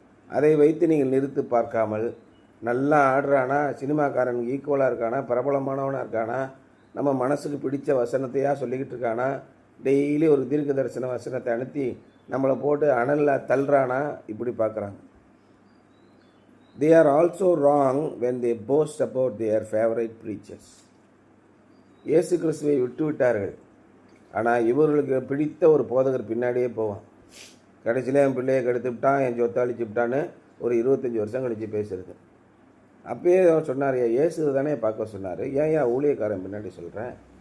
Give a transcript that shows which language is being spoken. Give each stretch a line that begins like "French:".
Tamil: அதை வைத்து நீங்கள் நிறுத்து பார்க்காமல், நல்லா ஆடுறானா, சினிமாக்காரனுக்கு ஈக்குவலாக இருக்கானா, பிரபலமானவனாக இருக்கானா, நம்ம மனசுக்கு பிடிச்ச வசனத்தையா சொல்லிக்கிட்டு இருக்கானா, டெய்லி ஒரு தீர்க்க தரிசன வசனத்தை அனுப்பி நம்மளை போட்டு அனலில் தள்ளுறானா, இப்படி பார்க்குறாங்க.
English: They are also wrong when they boast about their favorite preachers.
Tamil: இயேசு கிறிஸ்துவை விட்டு விட்டார்கள், ஆனால் இவர்களுக்கு பிடித்த ஒரு போதகர் பின்னாடியே போவான். கடைசியில் என் பிள்ளையை கெடுத்து விட்டான், என் சொத்தாளிச்சு விட்டான்னு ஒரு 25 வருஷம் கழித்து பேசுறது. அப்பயே அவர் சொன்னார், இயேசு தானே பார்க்க சொன்னார், ஏன் ஊழியக்காரன் பின்னாடி சொல்கிறேன்?